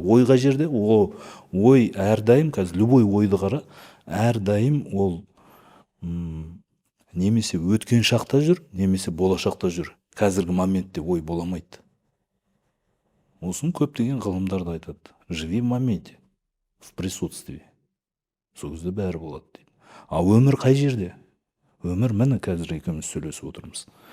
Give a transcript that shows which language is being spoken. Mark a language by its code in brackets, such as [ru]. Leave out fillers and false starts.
[kk] Ойға жерде ой әрдайым, қазір [ru] любой [kk] ойды қара, әрдайым ол немесе өткен шақта жүр, немесе болашақта жүр. Қазіргі моментте ой боламайды. Осын көптеген ғылымдарда айтады. [ru] Живи в моменте, в присутствии. [kk] Сол кезде бәрі болады дейді. Өмір қай жерде? Өмір міне қазір екеуміз сөйлесіп отырмыз.